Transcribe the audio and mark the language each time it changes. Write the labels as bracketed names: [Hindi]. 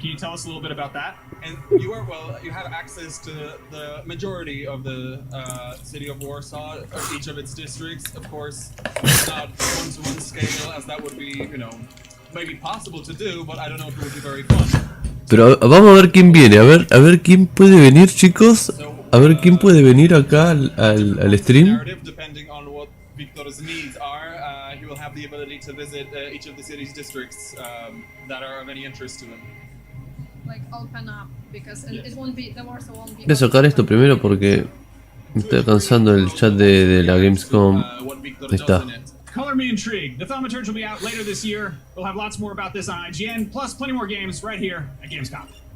[English] Can you tell us a little bit about that? And you have access to the majority of the city of Warsaw, each of its districts. Of course, it's not one-to-one scale, as that would be, maybe possible to do, but I don't know if it would be very fun. [Spanish] Pero vamos a ver quién viene, a ver quién puede venir, chicos. A ver quién puede venir acá al stream. [English] Depending on what Victor's needs are, he will have the ability to visit each of the city's districts that are of any interest to him. Like open up, because it won't be, the Warsaw won't be. [Spanish] Voy a sacar esto primero porque me estoy cansando el chat de la Gamescom. Ahí está. [English] Color me intrigued. The thaumaturge will be out later this year. We'll have lots more about this on IGN, plus plenty more games right here at Gamescom.